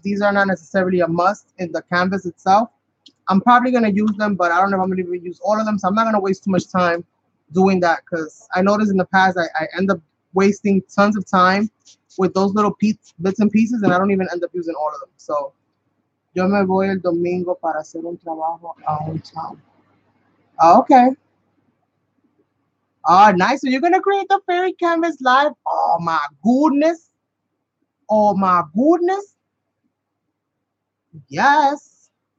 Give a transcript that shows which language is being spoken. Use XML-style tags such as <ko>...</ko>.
<en>These are not necessarily a must in the canvas itself. I'm probably going to use them, but I don't know if I'm going to use all of them. So I'm not going to waste too much time doing that because I noticed in the past I end up wasting tons of time with those little bits and pieces, and I don't even end up using all of them. So,</en> <es>yo me voy el domingo para hacer un trabajo a un</es> <en>town. Okay. Oh, nice. So you're going to create the fairy canvas live? Oh, my goodness. Oh, my goodness. Yes.</en>